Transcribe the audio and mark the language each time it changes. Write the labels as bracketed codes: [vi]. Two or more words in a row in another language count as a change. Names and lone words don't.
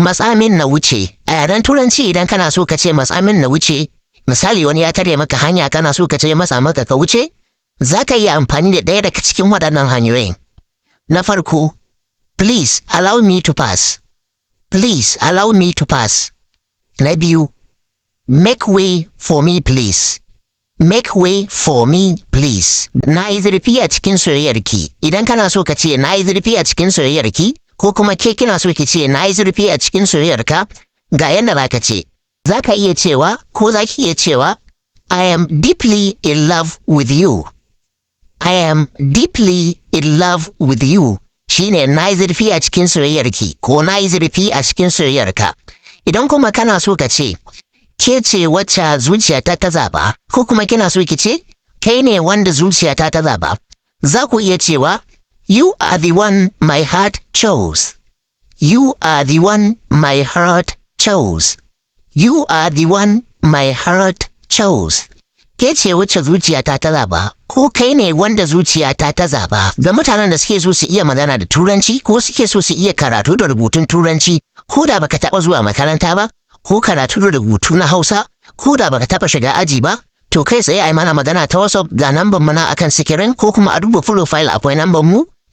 [ha] matsamin na wuce. A yaren turanci idan kana so ka ce matsamin na wuce, misali wani ya tare maka hanya kana so ka ce masa maka ka wuce, za ka iya amfani da ɗaya daga cikin waɗannan hanyoyin. Na farko, [en] please allow me to pass. Please allow me to pass. [ha] Na biyu, [en] make way for me please. Make way for me please. [ha] Na yi zurfi a cikin soyayyarki. Idan kana so ka ce na yi zurfi a cikin soyayyarki, ko kuma ke kina so ki ce na yi zurfi a cikin soyayyarka, ga yadda za ka ce. Za ka iya cewa ko za ki iya cewa [en] I am deeply in love with you. I am deeply in love with you. [ha] Shine na yi zurfi a cikin soyayyarki ko na yi zurfi a cikin soyayyarka. Idan kuma kana so ka ce ke ce wacce zuciyata ta zaba, ko kuma kina so ki ce kai ne wanda zuciyata ta zaba, za ku iya cewa [en] you are the one my heart chose. You are the one my heart chose. You are the one my heart chose. [ha] Ke ce wacce zuciyata ta zaba, ko kai ne wanda zuciyata ta zaba. Ga mutanen da suke so su iya magana da turanci ko suke so su iya karatu da rubutun turanci, ko da baka taɓa zuwa makaranta ba, ko karatu da rubutu na Hausa, ko da baka taɓa shiga aji ba, to kai tsaye ai mana magana ta WhatsApp ga namban mu na akan sikirin, ko kuma a duba profile akwai namban mu.